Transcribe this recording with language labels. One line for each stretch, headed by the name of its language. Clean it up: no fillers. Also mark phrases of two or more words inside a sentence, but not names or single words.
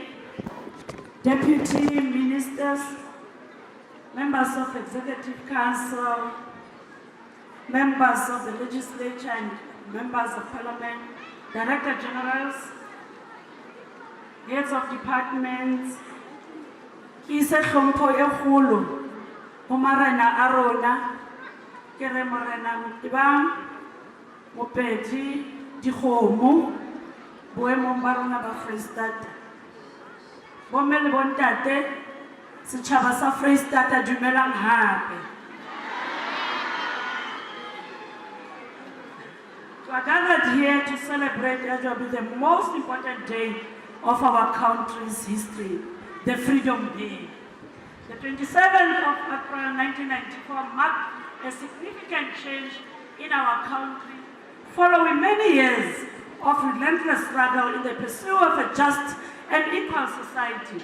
English: deputy ministers, members of Executive Council, members of the legislature and members of parliament, director generals, heads of departments,
Southern Sotho: ki se hlompho e kgolo ho marena a rona, ke re Morena Motibang Mopedi Dikgomo boemong ba rona ba Freestata. Bomme le bontate, setjhaba sa Freestata dumelang hape.
English: We are gathered here to celebrate the most important day of our country's history, the Freedom Day. The 27th of April 1994 marked a significant change in our country following many years of relentless struggle in the pursuit of a just and equal society.